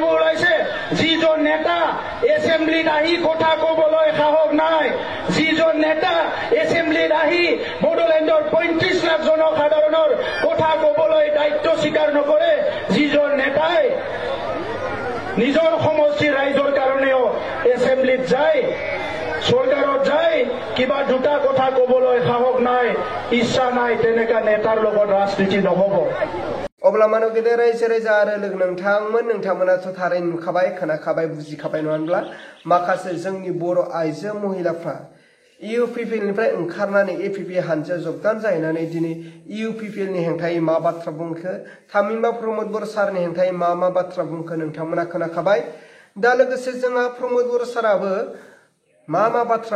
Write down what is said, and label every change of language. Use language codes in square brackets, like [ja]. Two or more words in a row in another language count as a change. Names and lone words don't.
[as] ওলাইছে যিজন নেতা এছেম্বলিত আহি কথা ক'বলৈ সাহস নাই যিজন নেতা এছেম্বলিত আহি বড়োলেণ্ডৰ 35 লাখ জনসাধাৰণৰ কথা ক'বলৈ দায়িত্ব স্বীকাৰ নকৰে যিজন নেতাই নিজৰ সমষ্টিৰ ৰাইজৰ কাৰণেও এছেম্বলিত যায় চৰকাৰত যায় কিবা দুটা কথা ক'বলৈ সাহস নাই ইচ্ছা নাই তেনেকা নেতাৰ লগত ৰাজনীতি নহব [brx] अब्ला मानो गेदेर रायजो राजा आरो लोगो नोंथांमोनाथ' थारै नुखाबाय खोनाखाबाय बुजिखाबाय नङा होनब्ला माखासे जोंनि बर' आइजो महिलाफ्रा इउपिपिएलनिफ्राय ओंखारनानै एपिपि हानजायाव जगदान जाहैनानै दिनै इउपिपिएलनि हेंथायै मा बाथ्रा बुंखो थामहिनबा प्रमोद बर' सारनि हेंथायै मा बाथ्रा बुंखो नोंथांमोना खोनाखाबाय दा लोगोसे जोंहा प्रमोद बर' साराबो मा बाथ्रा